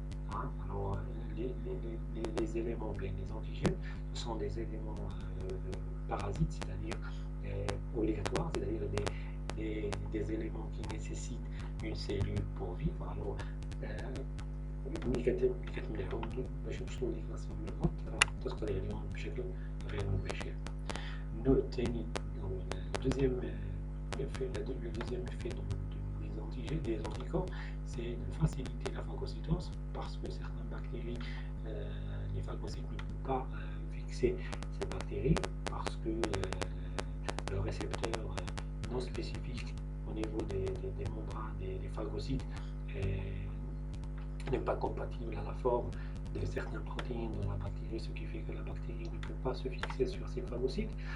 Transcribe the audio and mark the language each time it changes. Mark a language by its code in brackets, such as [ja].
[fr] Alors les éléments, bien les antigènes, ce sont des éléments parasites, c'est-à-dire obligatoires, c'est-à-dire des éléments qui nécessitent une cellule pour vivre. [ar] Alors ملي كتمنعهم باش يوصلوا ليك [fr] لا سيلول هوت [ar] راه تقدر عليهم بشكل غير مباشر. النوع الثاني هو [fr] le deuxième effet des antigènes, des anticorps, c'est de faciliter la phagocytose parce que certaines bactéries, les phagocytes ne peuvent pas fixer ces bactéries parce que le récepteur non spécifique au niveau des membranes des phagocytes n'est pas compatible à la forme de certaines protéines dans la bactérie, ce qui fait que la bactérie ne peut pas se fixer sur ces phagocytes.